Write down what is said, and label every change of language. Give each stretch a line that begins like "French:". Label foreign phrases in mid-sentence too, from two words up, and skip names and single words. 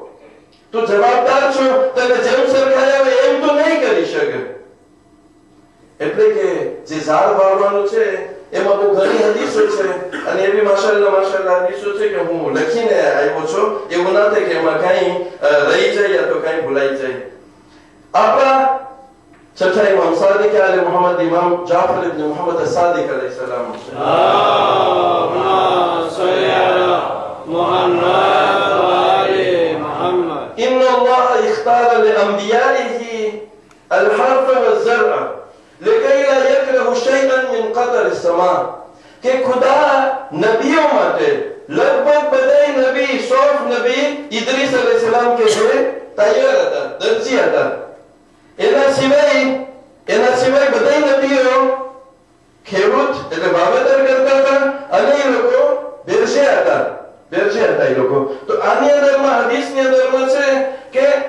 Gujarati: તને જેમ સરખાયા હોય એમ તો નહીં કરી શકે એટલે કે જે ઝાડ વાવવાનું છે એમાં બહુ ઘણી હદીસો છે અને એવી માશાઅલ્લાહ હદીસો છે કે હું લખીને આવ્યો છું એવું ના થાય કે એમાં કઈ રહી જાય યા તો કઈ ભૂલાઈ જાય આપણા છઠ્ઠા ઇમામ સાદિક આલે મુહમ્મદ ઇમામ જાફર ઇબ્ન મુહમ્મદ સાદિક અલૈહિસ્સલામ
Arabic: إن الله اختار لأنبيائه الحرث والزرع لكي لا يكره شيئا من قطر السماء
Gujarati: કે ખુદા નબીઓ માટે લગભગ બધા નબી સોફ નબી ઇદ્રીસ અલૈહિસ્સલામ કે છે તૈયાર હતા દરજી હતા એના સિવાય બધા નબીઓ ખેડૂત એટલે વાવેતર કરતા હતા અને એ લોકો બેરશે હતા એ લોકો તો આની અંદરમાં હદીસની અંદરમાં છે કે